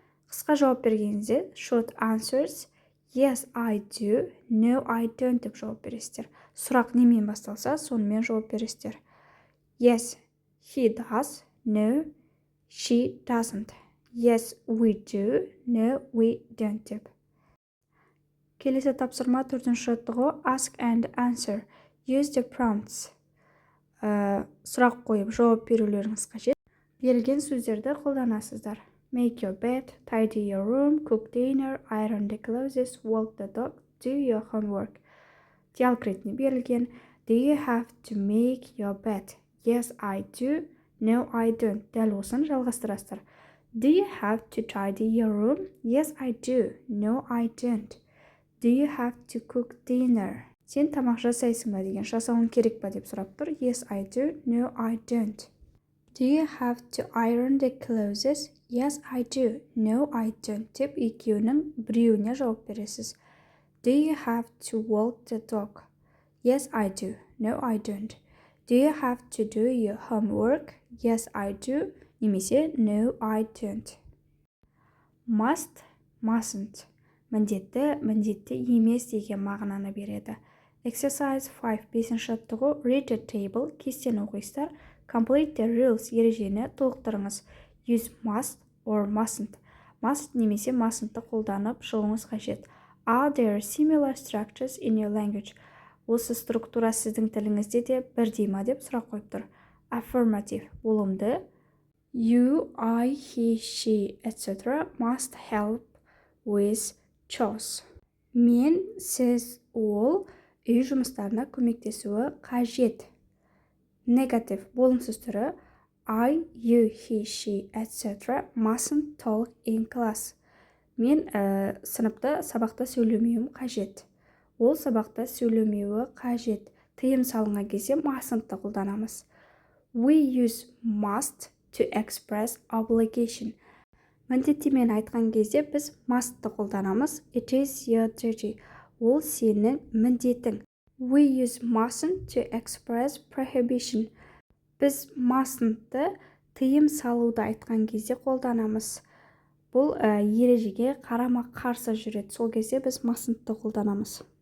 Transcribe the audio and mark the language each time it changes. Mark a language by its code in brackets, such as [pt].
[kk] Қысқа жауап бергенде short answers, [en] yes, I do, no, I don't [kk] деп жауап бересіздер. Сұрақ немен басталса, сонымен жауап бересіздер. [en] Yes, he does, no, she doesn't. Yes, we do, no, we don't деп. [kk] Келесі тапсырма 4-ші жаттығу. [en] Ask and answer. Use the prompts. [kk] Сұрақ қойып жауап берулеріңіз қажет. Берілген сөздерді қолданасыздар. [en] Make your bed, tidy your room, cook dinner, iron the clothes, walk the dog, do your homework. [kk] Диалог ретінде берілген. [en] Do you have to make your bed? Yes, I do. No, I don't. [kk] Дәл осыны жалғастырасыздар. [en] Do you have to tidy your room? Yes, I do. No, I don't. Do you have to cook dinner? [kk] Сен тамақ жасайсың ба деген, жасауың керек па деп сұрап тұр. [en] Yes, I do. No, I don't. Do you have to iron the clothes? Yes, I do. No, I don't. [kk] Деп екеуінің біреуіне жауап бересіз. [en] Do you have to walk the dog? Yes, I do. No, I don't. Do you have to do your homework? Yes, I do. Немесе no, I don't. Must, mustn't. [kk] Міндетті, міндетті емес деген мағынаны береді. [en] Exercise 5, [kk] 5-ші жаттығу, [en] read the table, [kk] кестені оқисыздар. [en] Complete the rules, [kk] ережені толықтырыңыз. [en] Use must or mustn't. [kk] Must немесе mustn'тты қолданып шығуыңыз қажет. [en] Are there similar structures in your language? [kk] Осы структура сіздің тіліңізде де бірдей ма деп сұрақ қойып тұр. Affirmative, болымды. [en] You, I, he, she, etc. must help with chores. [kk] Мен, сіз, ол үй жұмыстарына көмектесуі қажет. Negative, болымсыз түрі. [en] I, you, he, she, etc. mustn't talk in class. [kk] Мен сыныпта сабақта сөйлемеуім қажет. Ол сабақта сөйлемеуі қажет. Тыйым салынған кезде mustn'тты қолданамыз. [en] We use must to express obligation. [kk] Міндеттемен айтқан кезде біз must'ты қолданамыз. [en] It is your duty. [kk] Ол сенің міндетің. [en] We use mustn't to express prohibition. [kk] Біз mustn'ты тыйым салуды айтқан кезде қолданамыз. Бұл ережеге қарама қарсы жүреді. Сол кезде біз mustn'ты қолданамыз.